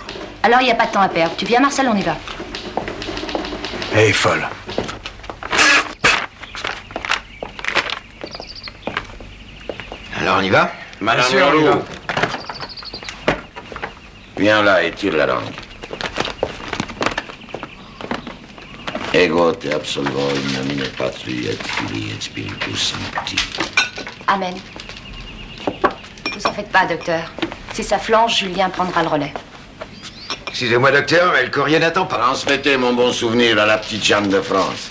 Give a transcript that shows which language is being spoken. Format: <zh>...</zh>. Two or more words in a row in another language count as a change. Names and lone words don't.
<fr>Alors il n'y a pas de temps à perdre. Tu viens, Marcel, on y va. Hé, folle. Alors on y va? Madame sûr, on y Leroux, va. viens là et tire la langue.</fr> <la>Ego te absolvo in nomine Patri et Filii et Spiritus Sancti. Amen.</la> <fr>Vous en faites pas, docteur. Si ça flanche, Julien prendra le relais. Excusez-moi, docteur, mais le courrier n'attend pas. Transmettez mon bon souvenir à la petite Jeanne de France.</fr>